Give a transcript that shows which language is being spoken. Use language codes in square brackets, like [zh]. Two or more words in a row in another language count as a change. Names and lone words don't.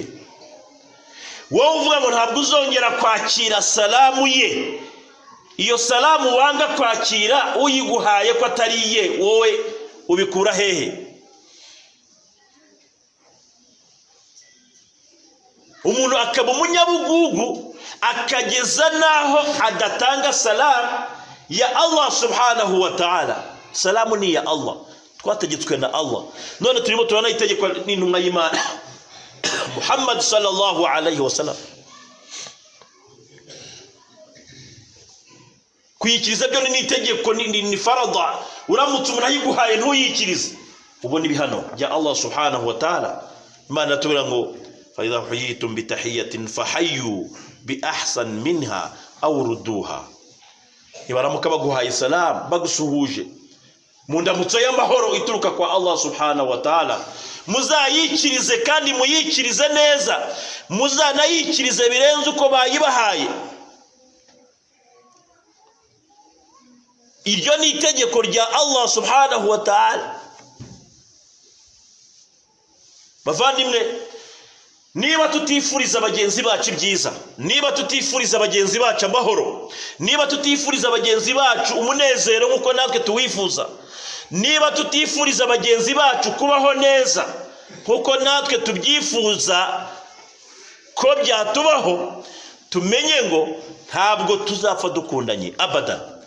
[rw] Wowe uvuga ngo ntabwo uzongera kwakira salamu ye, iyo salamu wanga kwakira uyiguhaye ko atari ye, wowe ubikura hehe? Umuntu akaba umunyabugugu akageza naho adatanga salamu ya Allah [ar] سبحانه وتعالى. [rw] Salamu ni ya Allah, twategetswe na Allah. None turimo turana itegeko n'intumwa y'Imana Muhammad [ar] صلى الله عليه وسلم. [rw] Kuyikiriza byo ni itegeko, ni farada. Uramutse umuntu ayiguhaye ntuyikirize, ubona ibihano bya Allah [ar] سبحانه وتعالى. [rw] Imana tubira ngo [ar] فإذا حييتم بتحية فحيوا بأحسن منها أو ردوها. [rw] Ibaramuka baguhaye salam, bagusuhuje mu ndamutso y'amahoro ituruka kwa Allah [ar] سبحانه وتعالى, [rw] muzayikirize kandi muyikirize neza, muzanayikirize birenze uko bayibahaye. Iryo ni itegeko rya Allah [ar] سبحانه وتعالى. [rw] Bavandimwe, niba tutifuriza bagenzi bacu ibyiza, niba tutifuriza bagenzi bacu amahoro, niba tutifuriza bagenzi bacu umunezero nkuko natwe tuwifuza, niba tutifuriza bagenzi bacu kubaho neza nkuko natwe tubyifuza ko byatubaho, tumenye ngo ntabwo tuzapfa dukundanye abadan.